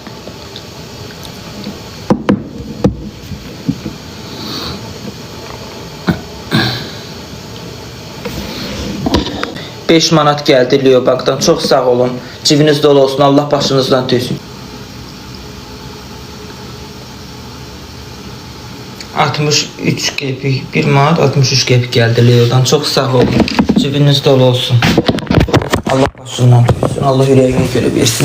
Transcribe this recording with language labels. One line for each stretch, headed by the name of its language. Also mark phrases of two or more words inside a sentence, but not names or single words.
Turkish: 5 manat geldi Leo Bank'tan. Çok sağ olun. Cibiniz dolu olsun. Allah başınızdan tüysün.
Azerbaijani: 63 qəpik.
Turkish: 1 manat 63 qəpik geldi Leo'dan. Çok sağ olun. Cibiniz dolu olsun. Allah başından tüysün. Allah yüreğine göre versin.